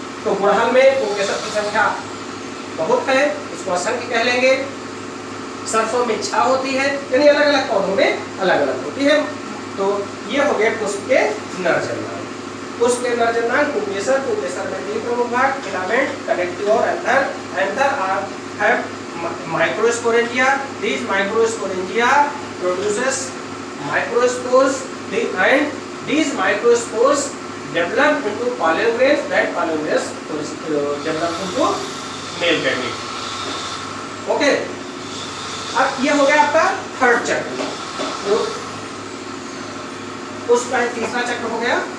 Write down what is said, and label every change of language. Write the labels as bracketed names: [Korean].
[Hindi] तो गुड़हल में पुंकेसर की संख्या बहुत है, इसको असंख्य कह लेंगे। सरसों में 6 होती है, यानी अलग अलग पौधों में अलग अलग होती है। तो ये हो गए पुष्प के नर जन्मांग। पुष्प के नर जन्मांग पुंकेसर, पुंकेसर में तीन प्रमुख भाग, फिलामेंट, कनेक्टिव और anther. [English] Anther have microsporangia. These microsporangia produces microspores, and these microspores develop into pollen grains. That pollen grains develop into male gamete. Okay. [Hindi] अब ये हो गया आपका थर्ड चक्र, तो उसका तीसरा चक्र हो गया।